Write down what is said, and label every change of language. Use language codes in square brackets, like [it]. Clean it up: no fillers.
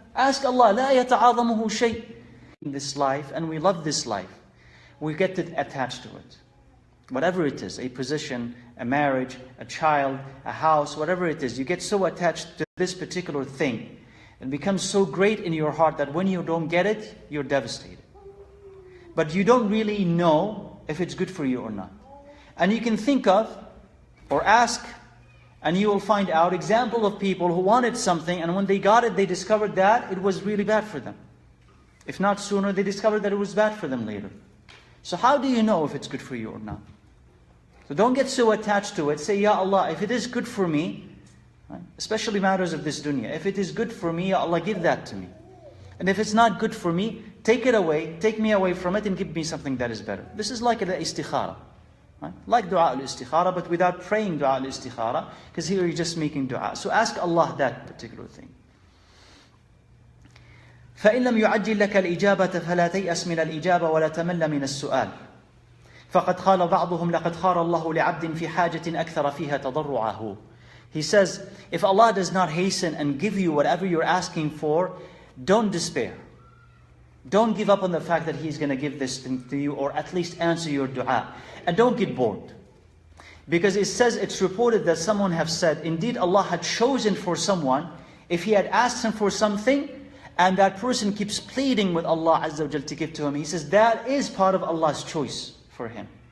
[en] Ask Allah, [ar] لَا يَتَعَاظَمُهُ شَيْءٍ. [en] In this life, and we love this life, we get attached to it. Whatever it is, a position, a marriage, a child, a house, whatever it is, you get so attached to this particular thing. It becomes so great in your heart that when you don't get it, you're devastated. But you don't really know if it's good for you or not. And you can think of, or ask, and you will find out example of people who wanted something, and when they got it, they discovered that it was really bad for them. If not sooner, they discovered that it was bad for them later. So how do you know if it's good for you or not? So don't get so attached to it. Say, Ya Allah, if it is good for me, right? Especially matters of this dunya, if it is good for me, Ya Allah, give that to me. And if it's not good for me, take it away, take me away from it, and give me something that is better. This is like the istikhara. Right? Like dua al-istikhara, but without praying dua al-istikhara, because here you're just making dua. So ask Allah that particular thing. [ar] فإن لم يعجل لك الإجابة فلا تيأس من الإجابة ولا تمل من السؤال فقد قال بعضهم لقد خار الله لعبد في حاجة أكثر فيها تضرعه. [en] He says, if Allah does not hasten and give you whatever you're asking for, don't despair. Don't give up on the fact that He's going to give this thing to you, or at least answer your dua. And don't get bored. Because it says, it's reported that someone have said, indeed Allah had chosen for someone, if he had asked him for something, and that person keeps pleading with Allah Azza wa Jal to give to him, He says that is part of Allah's choice for him.